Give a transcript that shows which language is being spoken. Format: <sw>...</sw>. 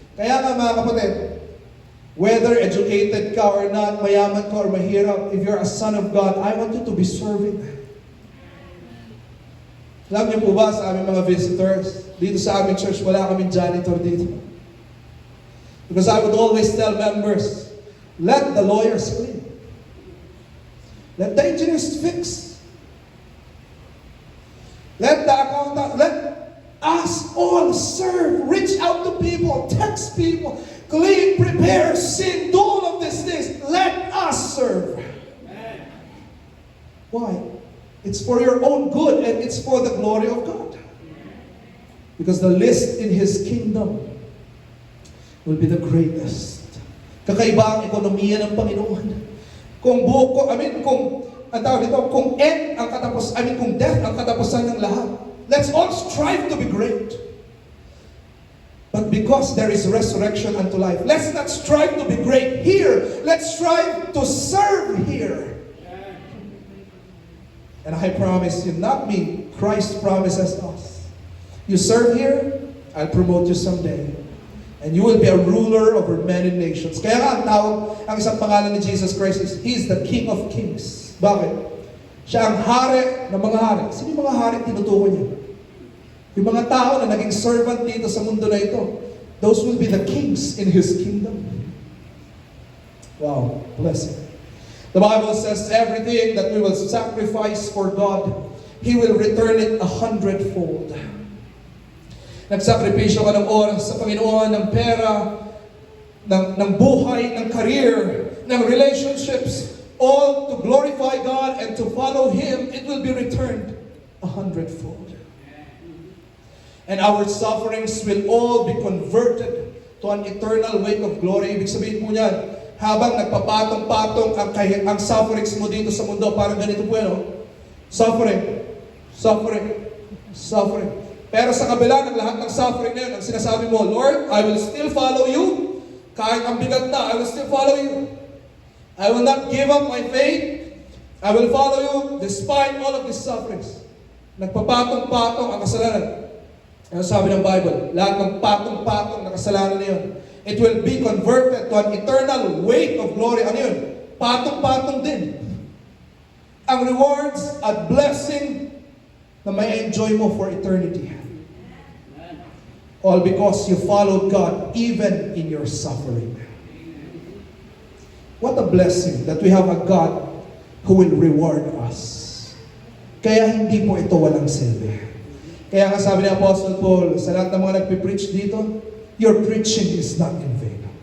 <tl>Kaya nga mga kapatid,</tl> <en>whether educated ka or not,</en> <tl>mayaman ka or mahirap,</tl> <en>if you're a son of God, I want you to be serving.</en> <tl>Alam niyo po ba sa aming mga visitors, dito sa aming church, wala kaming janitor dito.</tl> <en>Because I would always tell members, let the lawyers clean. Let the engineers fix. Let the accountant, let us all serve, reach out to people, text people, clean, prepare, sing, do all of these things. Let us serve. Amen. Why? It's for your own good and it's for the glory of God. Because the least in His kingdom will be the greatest.</en> <tl>Kakaiba ang ekonomiya ng Panginoon. Kung buko, kung ang tawag dito, kung kung death ang katapusan ng lahat.</tl> <en>Let's all strive to be great. But because there is resurrection unto life, let's not strive to be great here. Let's strive to serve here. And I promise you, not me, Christ promises us. You serve here, I'll promote you someday. And you will be a ruler over many nations.</en> <tl>Kaya nga ang tawag, ang isang pangalan ni Jesus Christ is,</tl> <en>He is the King of Kings.</en> <tl>Bakit? Siya ang hari ng mga hari. Sino yung mga hari tinutukoy niya? Yung mga tao na naging servant dito sa mundo na ito.</tl> <en>Those will be the kings in His kingdom. Wow, blessing. The Bible says everything that we will sacrifice for God, He will return it 100-fold.</en> <tl>Nagsakripisyo ka ng oras sa Panginoon, ng pera, ng buhay, ng career, ng relationships,</tl> <en>all to glorify God and to follow Him, it will be returned.</en> <tl>100-fold.</tl> <en>And our sufferings will all be converted to an eternal weight of glory.</en> <tl>Ibig sabihin po niyan, habang nagpapatong-patong ang sufferings mo dito sa mundo, parang ganito po yan, suffering, suffering, suffering. Pero sa kabila ng lahat ng suffering na yun, ang sinasabi mo,</tl> <en>Lord, I will still follow you.</en> <tl>Kahit ang bigat na,</tl> <en>I will still follow you. I will not give up my faith. I will follow you despite all of these sufferings.</en> <tl>Nagpapatong-patong ang kasalanan. Ano sabi ng Bible? Lahat ng patong-patong na kasalanan na yun,</tl> <en>it will be converted to an eternal weight of glory.</en> <tl>Ano yun? Patong-patong din. Ang rewards at blessing na may enjoy mo for eternity.</tl> <en>All because you followed God even in your suffering. What a blessing that we have a God who will reward us.</en> <tl>Kaya hindi po ito walang silbi. Kaya nga sabi ni Apostle Paul, sa lahat ng mga nagpipreach dito,</tl> <en>your preaching is not in vain.</en>